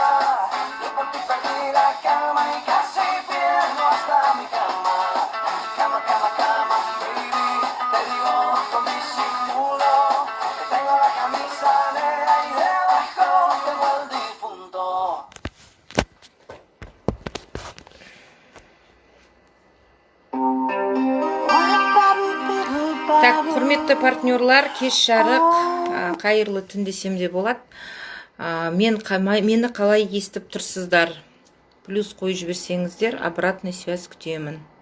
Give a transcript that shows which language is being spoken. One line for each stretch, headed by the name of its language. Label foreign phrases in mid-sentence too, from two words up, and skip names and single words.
Spanish: Yo por ti perdí la calma y casi pierdo hasta mi cama. Cama, cama, cama, baby. Te digo con disimulo que tengo la camisa negra y debajo tengo el difunto.
Kazakh: Так, құрметті партнерлар, кеш жарық, қайырлы түн десем де болады. Мені қалай естіп тұрсыздар? Плюс қойып жіберсеңіздер,
Russian: обратный связь
Kazakh: күтемін.